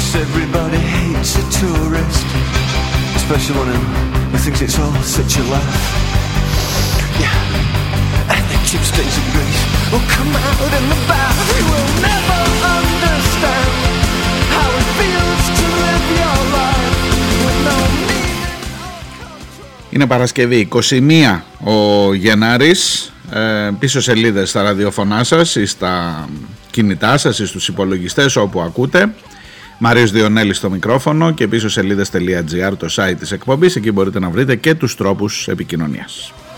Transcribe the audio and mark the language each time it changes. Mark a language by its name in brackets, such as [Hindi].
[English] Everybody hates a tourist, especially one who thinks it's all such a laugh. Yeah, and the cheap stays in Greece will come out in the bath. You will never understand how it feels to live your life with no meaning. [Greek] Είναι Παρασκευή 21 ο Γενάρης. Πίσω σελίδες στα ραδιοφωνά σας ή στα κινητά σας ή στους υπολογιστές όπου ακούτε. Μάριος Διονέλης στο μικρόφωνο και πίσω σελίδες.gr το site της εκπομπής. Εκεί μπορείτε να βρείτε και τους τρόπους επικοινωνίας.